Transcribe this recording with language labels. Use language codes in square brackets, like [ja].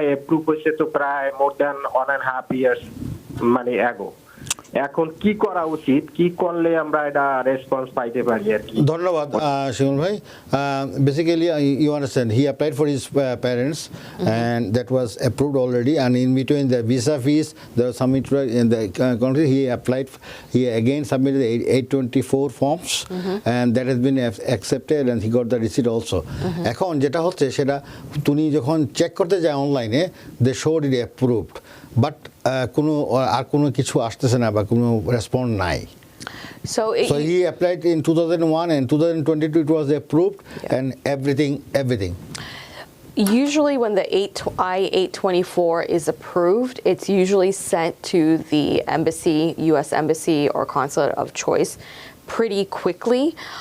[bn] Approve হয়েছে তো প্রায় [en] more than 1.5 years [bn] মানে অ্যাগো। এখন কি করা উচিত, কি করলে আমরা এটা রেসপন্স পাইতে পারি আর কি? ধন্যবাদ শিমুল ভাই। [en] Basically you understand, he applied for his parents and that was approved already, and in between the visa fees there was some in the country, he applied, he again submitted the 824 forms and that has been accepted and he got the receipt also. [bn] এখন যেটা হচ্ছে সেটা তুমি যখন check করতে যায় অনলাইনে, [en] they showed it approved, [bn] but কোনো কিছু আসতেছে না বা কোনো রেসপন্স নাই। [en] So he applied in 2001 and 2022 it was approved, and everything. usually when the I-824 is approved, it's usually sent to the embassy, U.S. embassy or consulate of choice pretty quickly.